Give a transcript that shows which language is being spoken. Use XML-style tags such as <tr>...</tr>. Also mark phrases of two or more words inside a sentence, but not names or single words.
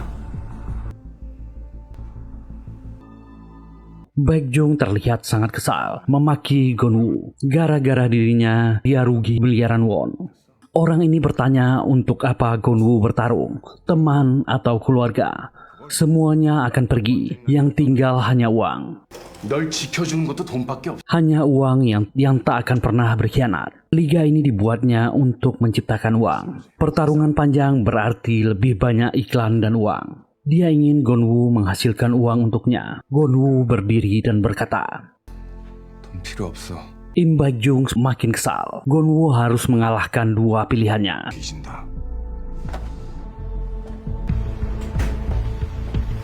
<id>Baekjung terlihat sangat kesal, memaki Gonwoo. Gara-gara dirinya, dia rugi miliaran won. Orang ini bertanya untuk apa Gonwoo bertarung, teman atau keluarga. Semuanya akan pergi, yang tinggal hanya uang.</id> <ko>널 지켜주는 것도 돈밖에 없어.</ko> <id>Hanya uang yang tak akan pernah berkhianat. Liga ini dibuatnya untuk menciptakan uang. Pertarungan panjang berarti lebih banyak iklan dan uang. Dia ingin Gonwoo menghasilkan uang untuknya. Gonwoo berdiri dan berkata,</id> <ko>돈 필요 없어.</ko> <id>Im Baekjung semakin kesal. Gonwoo harus mengalahkan dua pilihannya.</id> <ko>뒤진다.</ko>